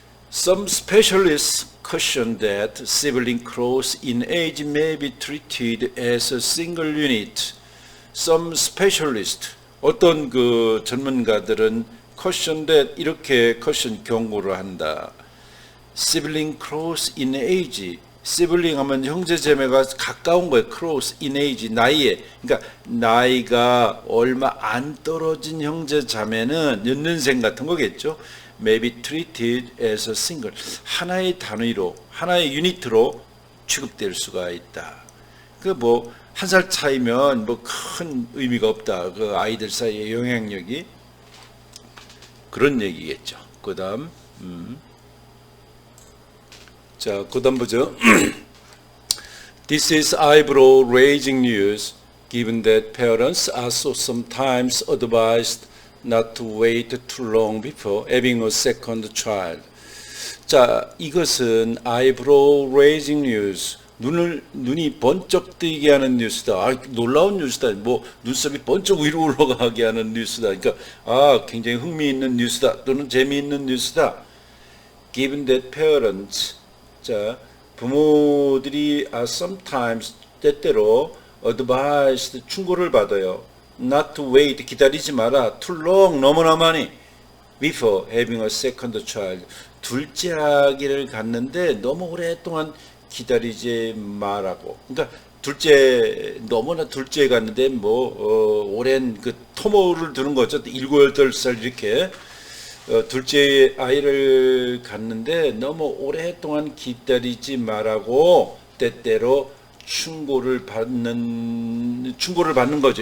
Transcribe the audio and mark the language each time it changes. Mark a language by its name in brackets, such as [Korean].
[English] Some specialists caution that sibling close in age may be treated as a single unit. Some specialists [Korean] 어떤 그 전문가들은 [English] caution that [Korean] 이렇게 caution 경고를 한다. [English] Sibling close in age. [Korean] sibling 하면 형제자매가 가까운 거예요. [English] close in age [Korean] 나이에. 그러니까 나이가 얼마 안 떨어진 형제자매는 연년생 같은 거겠죠. [English] May be treated as a single. [Korean] 하나의 단위로, 하나의 유니트로 취급될 수가 있다. 한 살 차이면 큰 의미가 없다. 그 아이들 사이의 영향력이 그런 얘기겠죠. 그다음 자, 그다음 보죠. [English] This is eyebrow raising news given that parents are so sometimes advised not to wait too long before having a second child. [Korean] 자, 이것은 [English] eyebrow raising news. [Korean] 눈이 번쩍 뜨게 하는 뉴스다. 놀라운 뉴스다. 눈썹이 번쩍 위로 올라가게 하는 뉴스다. 그러니까 굉장히 흥미있는 뉴스다. 또는 재미있는 뉴스다. [English] Given that parents, [Korean] 자, 부모들이 [English] are sometimes [Korean] 때때로 [English] advised [Korean] 충고를 받아요. [English] Not to wait, [Korean] 기다리지 마라. [English] Too long, [Korean] 너무나 많이. [English] Before having a second child. [Korean] 둘째 아기를 갖는데 너무 오랫동안 기다리지 말라고. 그러니까 너무나 둘째 갔는데 오랜 그 토모를 두는 거죠. 7, 8살 이렇게. 둘째 아이를 갖는데 너무 오랫동안 기다리지 말라고 때때로 충고를 받는 거죠.